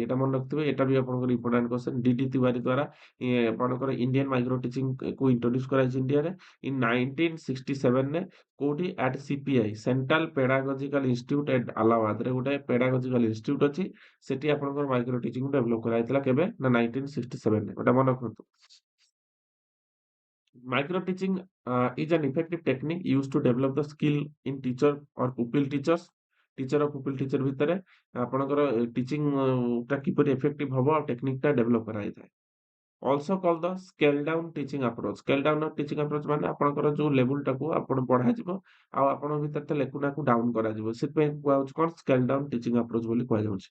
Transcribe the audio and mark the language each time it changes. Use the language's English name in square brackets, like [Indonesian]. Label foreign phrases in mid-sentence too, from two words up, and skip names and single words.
[Odia] ଏଟା ମନେ ରଖିଥିବେ, ଏଟା ବି ଆପଣଙ୍କର [English] important question. [Odia] ଡିଡି ତିୱାରୀ ଦ୍ୱାରା ଆପଣଙ୍କର [English] Indian micro teaching [Odia] କୁ ଇଣ୍ଟ୍ରୋଡ୍ୟୁସ କରାଯାଇଛି ଇଣ୍ଡିଆରେ ଇନ୍ 1967 ରେ। କୋଉଠି [English] at CPI, Central Pedagogical Institute at [Odia] ଆଲାହାବାଦରେ ଗୋଟେ [English] pedagogical institute [Odia] ଅଛି। ସେଠି ଆପଣଙ୍କର [English] micro teaching [Odia] ଡେଭଲପ କରାଯାଇଥିଲା କେବେ ନା 1967 ରେ। ଏଟା ମନେ ରଖନ୍ତୁ। [English] Micro teaching is an effective technique used to develop the skill in teacher or pupil teachers। [Odia] ଟିଚର ଆଉ [English] pupil teacher [Odia] ଭିତରେ ଆପଣଙ୍କର ଟିଚିଂ ଟା କିପରି ଏଫେକ୍ଟିଭ ହବ ଆଉ ଟେକ୍ନିକ ଟା ଡେଭଲପ କରାଯାଇଥାଏ। [English] also call the scale down teaching approach. scale down teaching approach [Odia] ମାନେ ଆପଣଙ୍କର ଯୋଉ ଲେବୁଲଟାକୁ ଆପଣ ବଢାଯିବ ଆଉ ଆପଣଙ୍କ ଭିତରେ ତା ଲେଖୁନାକୁ ଡାଉନ କରାଯିବ, ସେଥିପାଇଁ କୁହାଯାଉଛି କଣ [English] scale down teaching approach [Odia] ବୋଲି କୁହାଯାଉଛି।